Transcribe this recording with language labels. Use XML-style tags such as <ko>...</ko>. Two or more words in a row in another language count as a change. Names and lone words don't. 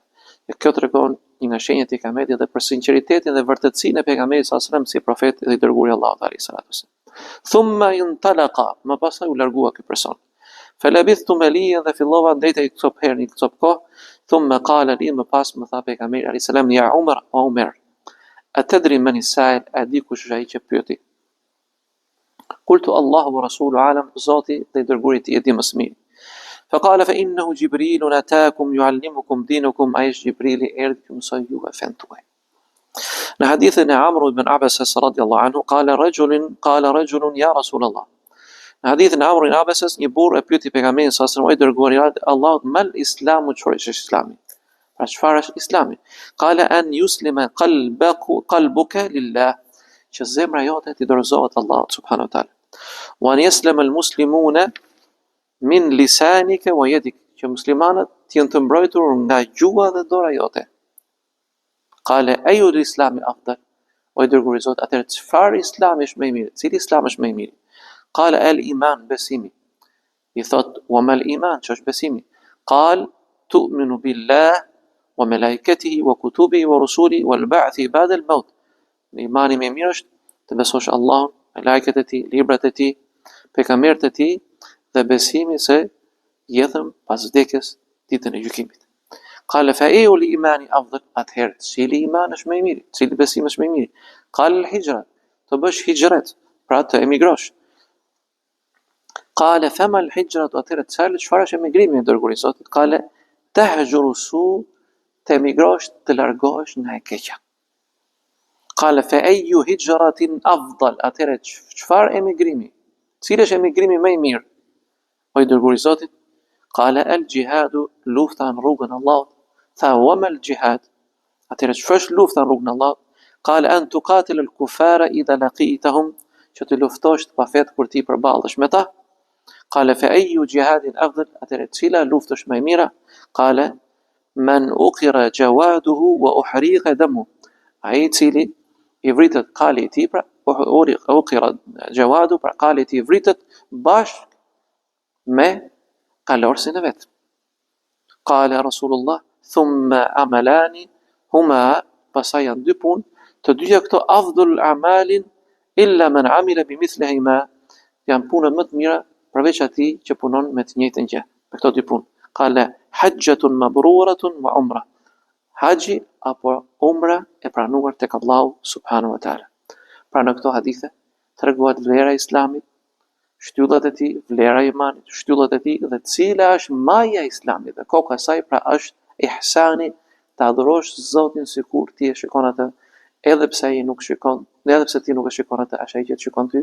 <sq>Dhe kjo tregon një nga shenjat e pejgamberit dhe për sinqeritetin dhe vërtetësinë e pejgamberit</sq> <ar>صلى الله عليه وسلم</ar> <sq>si profet dhe i dërguari i Allahut</sq> <ar>عليه الصلاة وسلم. ثم انطلق,</ar> <sq>më pastaj u largua ky person.</sq> <ar>فلبثت مليا,</ar> <sq>dhe fillova ndetej këto herë një këto kohë.</sq> <ar>ثم قال لي,</ar> <sq>më pas më tha pejgamberi</sq> <ar>عليه السلام, يا عمر,</ar> <sq>o Umar,</sq> <ar>أتدري من السائل,</ar> <sq>a di kush është ai që pyeti?</sq> <ar>قلت الله ورسوله أعلم,</ar> <sq>Zoti dhe i dërguari i tij e di më së miri.</sq> <ar>فقال فإنه جبريل أتاكم يعلمكم دينكم, أي جبريل</ar> <sq>erdhi ju mësoj juve fen tuaj. Në hadithin e Amr ibn Abasas</sq> <ar>رضي الله عنه قال رجل يا رسول الله.</ar> <sq>Në hadithin e Amr ibn Abasas, një burr e pyeti pejgamberin</sq> <ar>صلى الله عليه وسلم,</ar> <sq>o dërguari i Allahut,</sq> <ar>ما الإسلام,</ar> <sq>çfarë është islami? Pra çfarë është islami?</sq> <ar>قال أن يسلم قلبك لله,</ar> <sq>që zemra jote t'i dorëzohet Allahut</sq> <ar>سبحانه وتعالى. وأن يسلم المسلمون من لسانك ويدك,</ar> <sq>që muslimanët t'jenë të mbrojtur nga gjuha dhe dora jote.</sq> <ar>قال أي الإسلام أفضل,</ar> <sq>o i dërguari i Zotit, atëherë çfarë islami është më i miri? Cili islam është më i miri?</sq> <ar>قال الإيمان, besimi.</ar> <sq>I thot,</sq> <ar>وما الإيمان,</ar> <sq>që është besimi?</sq> <ar>قال تؤمن بالله وملائكته وكتبه ورسله والبعث بعد الموت.</ar> <sq>Imani më i mirë është të besosh Allahun, malaikat e tij, librat e tij, pejgamberët e tij, dhe besimi se jetëm pas vdekjes, ditën e gjykimit.</sq> <ar>قال فأي الإيمان أفضل,</ar> <sq>atëherë cili iman është më i miri? Cili besim është më i miri?</sq> <ar>قال الهجرة,</ar> <sq>të bësh hijret, pra të emigrosh.</sq> <ar>قال فما الهجرة,</ar> <sq>atëherë çfarë është emigrimi, dërguari i Zotit?</sq> <ar>قال تهجر السوء,</ar> <sq>të emigrosh, të largohesh nga e keqja.</sq> <ar>قال فأي هجرة أفضل,</ar> <sq>atëherë çfarë emigrimi? Cili është emigrimi më i mirë? O i dërguari i Zotit,</sq> <ar>قال الجهاد,</ar> <sq>lufta në rrugën e Allahut.</sq> <ar>Tha وما الجهاد,</ar> <sq>atëherë çfarë është lufta në rrugën e Allahut?</sq> <ar>قال أن تقاتل الكفار إذا لقيتهم,</ar> <sq>që të luftosh të pafet kur ti përballesh me ta.</sq> <ar>قال فأي جهاد أفضل,</ar> <sq>atëherë cila luftë është më e mira?</sq> <ar>قال من عقر جواده وأهريق دمه,</ar> <sq>ai i cili i vritet kali i tij, pra</sq> <ar>عقر جواده,</ar> <sq>pra kali i tij vritet bashkë me kalorsin e vet.</sq> <ar>قال رسول الله ثم عملان هما,</ar> <sq>pasaj janë dy punë, të dyja këto</sq> <ar>أفضل الأعمال إلا من عمل بمثلها,</ar> <sq>janë punët më të mira përveç atij që punon me të njëjtën gjë. Me këto dy punë.</sq> <ar>قال حجة مبرورة وعمرة,</ar> <sq>haxhi apo umra e pranuar tek Allahu</sq> <ar>سبحانه وتعالى.</ar> <sq>Pra në këto hadithe tregohet vlera e islamit, shtyllat e tij, vlera e imanit, shtyllat e tij, dhe cila është maja e islamit, dhe koka e saj pra është ihsani, të adhurosh Zotin sikur ti e shikon atë, edhe pse ai nuk shikon, edhe pse ti nuk e shikon atë, është ai që shikon ty.</sq>